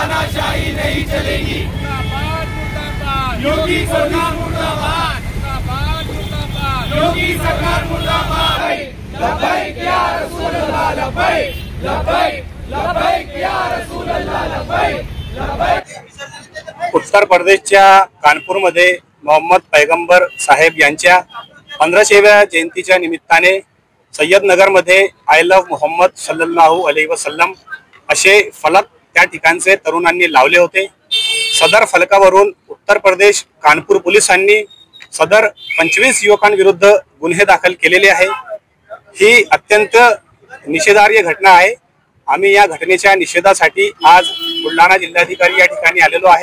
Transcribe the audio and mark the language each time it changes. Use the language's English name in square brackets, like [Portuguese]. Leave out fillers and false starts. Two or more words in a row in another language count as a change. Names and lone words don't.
[Hindi] तानाशाही नहीं चलेगी। मुर्दाबाद मुर्दाबाद योगी सरकार मुर्दाबाद, मुर्दाबाद मुर्दाबाद योगी सरकार मुर्दाबाद। [Arabic] لبيك يا رسول الله، لبيك لبيك لبيك يا رسول الله، لبيك لبيك. [Marathi] उत्तर प्रदेशच्या कानपूरमध्ये मोहम्मद पैगंबर साहेब यांच्या 1500व्या जयंतीच्या निमित्ताने सय्यदनगरमध्ये [English] I love [Marathi] मोहम्मद [Arabic] صلى الله عليه وسلم [Marathi] असे फलक त्या ठिकाणचे तरुणांनी लावले होते। सदर फलकावरून उत्तर प्रदेश कानपूर पोलिसांनी सदर 25 युवकांविरुद्ध गुन्हे दाखल केलेले आहे। ही अत्यंत निषेधार्ह घटना आहे। आम्ही या घटनेच्या निषेधासाठी आज बुलढाणा जिल्हाधिकारी या ठिकाणी आलेलो आहे।